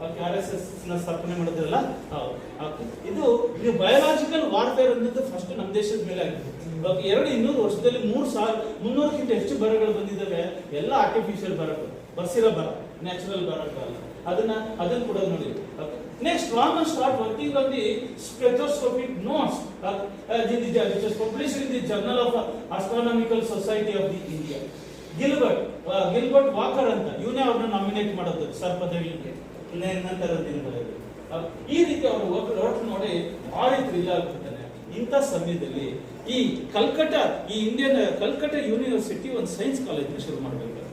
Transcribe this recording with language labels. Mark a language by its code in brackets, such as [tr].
[kn] RSS ನ ಸ್ಥಾಪನೆ ಮಾಡಿದ್ರಲ್ಲ, ಇದು ಬಯೋಲಾಜಿಕಲ್ ವಾರ್ಫೇರ್ ಅನ್ನೋದು ಫಸ್ಟ್ ನಮ್ಮ ದೇಶದ ಮೇಲೆ ಆಗಿದೆ. 200 ವರ್ಷದಲ್ಲಿ 300ಕ್ಕಿಂತ ಹೆಚ್ಚು ಬರಗಳು ಬಂದಿದ್ದಾವೆ. ಎಲ್ಲ ಆರ್ಟಿಫಿಷಿಯಲ್ ಬರಗಳು, ಬರ್ಸಿರೋ ಬರ, ನ್ಯಾಚುರಲ್ ಬರಗಳಲ್ಲ. ಅದನ್ನ ಕೂಡ ನೋಡಿ. [en] Next, Raman start working on the spectroscopic notes which was published in the Journal of Astronomical Society of the India. [kn] Gilbert walker ಅಂತ ಇವನೇ ಅವ್ರನ್ನ ನಾಮಿನೇಟ್ ಮಾಡೋದು ಸರ್ ಪದವಿಗೆ ನಂತರ ದಿನಗಳಲ್ಲಿ. ಈ ರೀತಿ ಅವರು ಹೊರಟು ನೋಡಿ ಭಾರಿ ಥ್ರಿಲ್ ಆಗ್ಬಿಡ್ತಾನೆ. ಇಂಥ ಸಮಯದಲ್ಲಿ ಈ ಕಲ್ಕಟ್ಟ ಯೂನಿವರ್ಸಿಟಿ ಒಂದು ಸೈನ್ಸ್ ಕಾಲೇಜ್ ಶುರು ಮಾಡಬೇಕು.